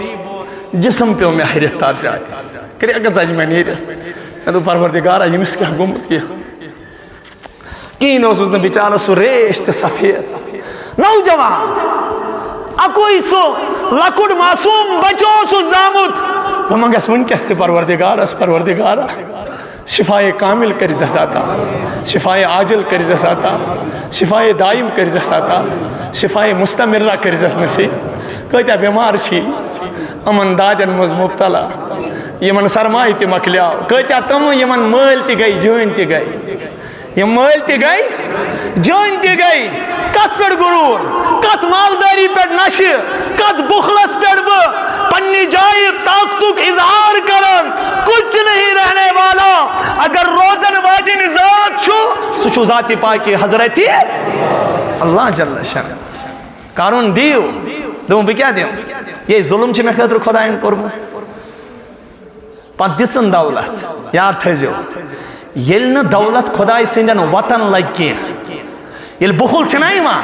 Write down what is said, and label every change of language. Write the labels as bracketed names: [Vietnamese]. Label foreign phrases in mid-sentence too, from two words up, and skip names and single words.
[Kashmiri] جسم پیوٚو مےٚ ہرِتھ تتھ جایہِ کرٛیکہٕ ژجہِ مےٚ نیٖرِتھ مےٚ دوٚپ پروردِگارا ییٚمِس کیٛاہ گوٚمُت کِہیٖنۍ اوسُس نہٕ بِچارس سُہ ریش تہٕ سفید نوجوان اکُے سُہ لۄکُٹ معصوٗم بچہٕ اوسُس زامُت بہٕ منٛگس وٕنکٮ۪س تہِ پروردِگارس پروردِگارا شفایے کامل کٔرۍزٮ۪س عطا شفایے عاجل کٔرۍزٮ۪س عطا شفایے دایِم کٔرۍزٮ۪س عطا شفایے مستمرہ کٔرۍزٮ۪س نصیٖب کۭتیاہ بٮ۪مار چھِ یِمن دادٮ۪ن منٛز مُبتلا یِمن سرمایہِ تہِ مۄکلیو کۭتیاہ تِم یِمن مٲلۍ تہِ گٔے جٲنۍ تہِ گٔے یِم مٲلۍ تہِ گٔے جٲنۍ تہِ گٔے کتھ پٮ۪ٹھ غروٗر کتھ مالدٲری پٮ۪ٹھ نشہٕ کتھ بُخلس پٮ۪ٹھ بہٕ پننہِ جایہِ طاقتُک اظہار کران [Urdu] کچھ نہیں رہنے والا [Kashmiri] اگر روزن واجن ذات چھُ سُہ چھُ ذاتِ پاکہِ حضرتِ اللہ [Arabic] جل شان [Kashmiri] قارون دِیِو دوٚپُن بہٕ کیٛاہ دِمہٕ یے ظُلم چھُ مےٚ خٲطرٕ خۄدایَن کوٚرمُت پتہٕ دِژٕن دولت یاد تھٲیزیو ییٚلہِ نہٕ دولت خۄداے سٕنٛدٮ۪ن وطن لگہِ کینٛہہ ییٚلہِ بُخل چھِنہ یِوان